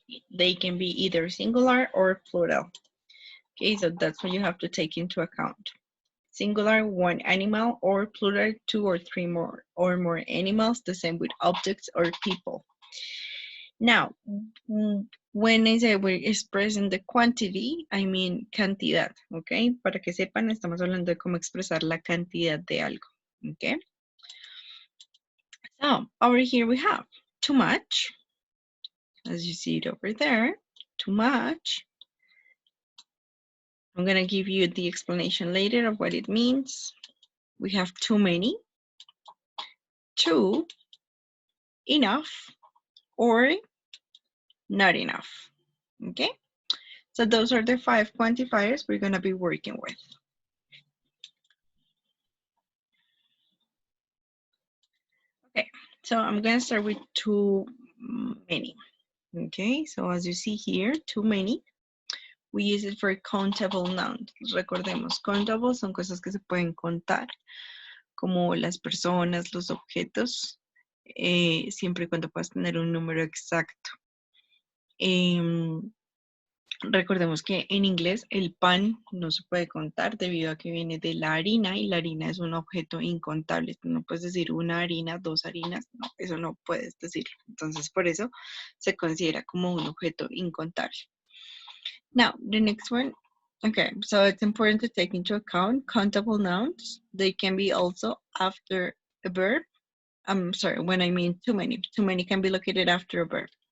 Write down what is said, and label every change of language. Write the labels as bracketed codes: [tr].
[en] They can be either singular or plural. Okay, so that's what you have to take into account. Singular, one animal, or plural, two or three more or more animals, the same with objects or people. Now, when I say we're expressing the quantity, I mean cantidad, okay? [es] Para que sepan, estamos hablando de cómo expresar la cantidad de algo, okay? [en] So, over here we have too much, as you see it over there, too much. I'm going to give you the explanation later of what it means. We have too many, too, enough, or not enough, okay? So those are the 5 quantifiers we're going to be working with. Okay, so I'm going to start with too many, okay? So as you see here, too many. We use it for countable nouns. [es] Recordemos, countable son cosas que se pueden contar, como las personas, los objetos, siempre y cuando puedas tener un número exacto. Recordemos que en inglés el pan no se puede contar debido a que viene de la harina y la harina es un objeto incontable. Tú no puedes decir una harina, dos harinas, no, eso no puedes decirlo. Entonces por eso se considera como un objeto incontable. [en] Now, the next one. Okay, so it's important to take into account countable nouns. They can be also after a verb. I'm sorry, when I mean too many. Too many can be located after a verb.